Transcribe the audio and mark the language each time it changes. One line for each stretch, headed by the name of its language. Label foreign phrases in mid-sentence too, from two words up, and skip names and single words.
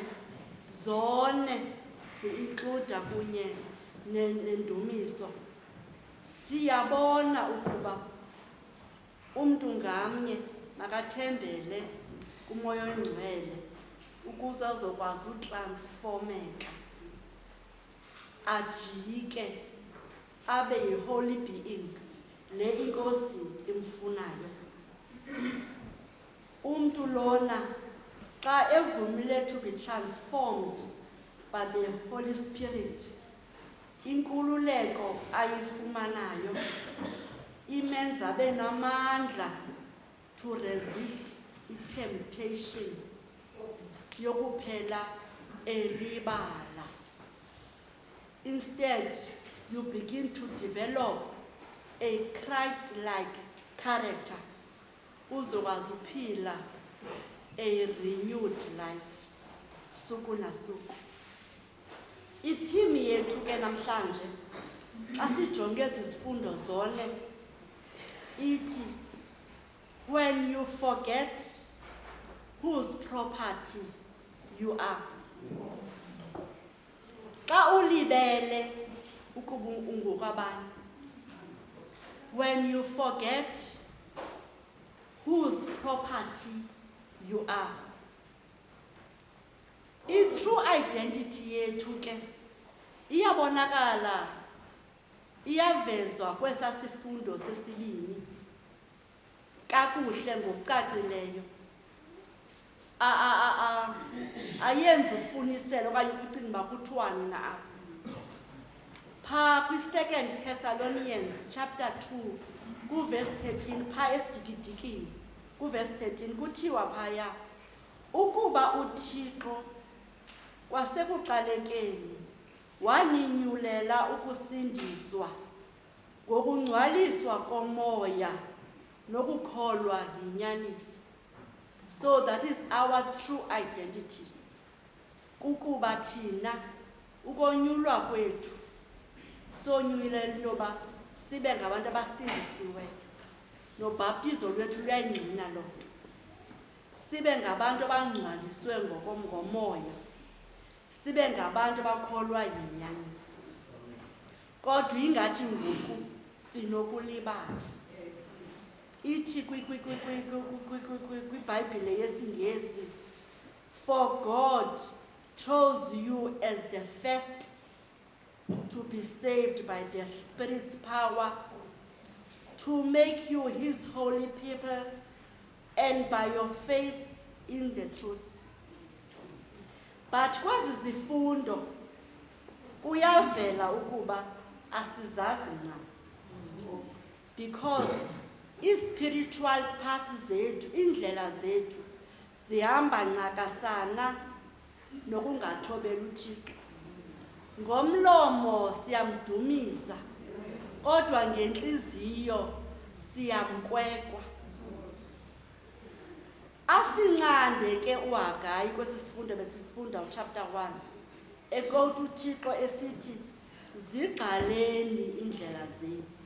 Xhosa: zone zi-includa kunye nendumiso, siyabona ukuba umntu ngamnye makathembele kuMoya Oyingcwele ukuze azokwazi utransformeka, ajike abe yi-
English: holy being
Xhosa: le iNkosi imfunayo. Umntu lona xa evumile
English: to be transformed by the Holy Spirit,
Xhosa: inkululeko ayifumanayo imenza abe namandla
English: to resist
Xhosa: i-temptation yokuphela elibala.
English: Instead, you begin to develop a Christ-like character
Xhosa: uzokwazi uphila
English: a renewed life
Xhosa: suku nasuku. Ithimi yethu ke namhlanje asijonge ezi zifundo zone ithi,
English: when you forget whose property you are.
Xhosa: Xa ulibele ukuba ungokwabani,
English: when you forget whose property you are.
Xhosa: I-
English: true identity
Xhosa: yethu ke iyabonakala, iyavezwa kwesa sifundo sesibini kakuhle ngokucacileyo. Ayenzi ufuniselo okanye ukucinga uba kuthiwani na apha. Phaa kwi-2 Thessalonians chapter 2 kuverse 13 phaa esidikidikini kuverse 13 kuthiwa phaya ukuba uThixo kwasekuqalekeni waninyulela ukusindiswa ngokungcwaliswa komoya nokukholwa yinyaniso.
English: So that is our true identity.
Xhosa: Kukuba thina ukonyulwa kwethu sonyulela into yoba sibe ngabantu abasindisiweyo, nobhaptizo lwethu luyayingqina loo nto. Sibe ngabantu abangcwaliswe ngomoya, sibe ngabantu abakholwa yinyaniso. Kodwa ingathi ngoku sinokulibala. Ithi kwiBhayibhile yesiNgesi,
English: for God chose you as the first to be saved by the Spirit's power, to make you his holy people, and by your faith in the truth.
Xhosa: But kwezi zifundo kuyavela ukuba asizazi ncam, because i-
English: spiritual path
Xhosa: zethu, indlela zethu zihamba nqakasana nokungathobeli uThixo. Ngomlomo siyamdumisa, kodwa ngenhliziyo siyamkwekwa. Asinqande ke uHagayi kwesi sifundo besisifunda uchapter 1 ekoti uThixo esithi zigqaleni indlela zenu.